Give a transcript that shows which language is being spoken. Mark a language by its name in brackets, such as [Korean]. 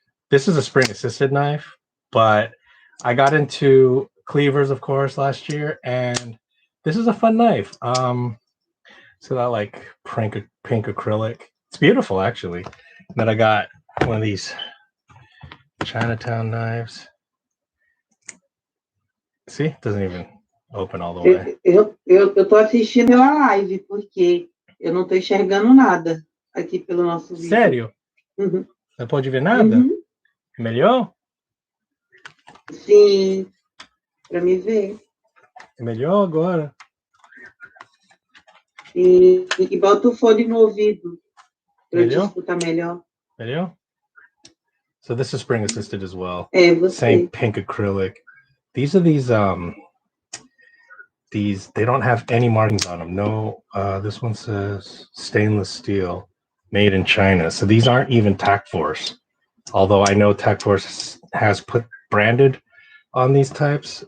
[English] This is a spring assisted knife, but I got into cleavers, of course, last year, and this is a fun knife. So that like pink acrylic. It's beautiful, actually. And then I got one of these Chinatown knives. See, it doesn't even open all the way. [Portuguese] Eu tô assistindo pela live, porque eu não tô enxergando nada aqui pelo nosso vídeo. Sério? Uhum. Não pode ver nada? Uhum. Melhor? Sim, para me ver. É melhor agora. E bota o fone no ouvido para eu te Melhor? escutar melhor. Melhor? [English] So this is spring assisted as well. [Portuguese] É, você. [English] Same pink acrylic. These are these they don't have any markings on them. No, this one says stainless steel, made in China. So these aren't even Tac Force. Although I know Tac Force has put branded on these types.